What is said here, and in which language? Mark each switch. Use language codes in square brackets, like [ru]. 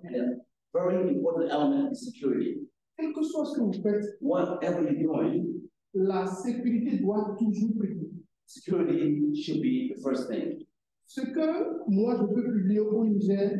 [en] And a very important element is security. [fr] Quel que soit ce que vous faites, [en] whatever you're doing, [fr] la sécurité doit toujours primer. [en] Security should be the first thing. [fr] Ce que moi je peux publier au Niger,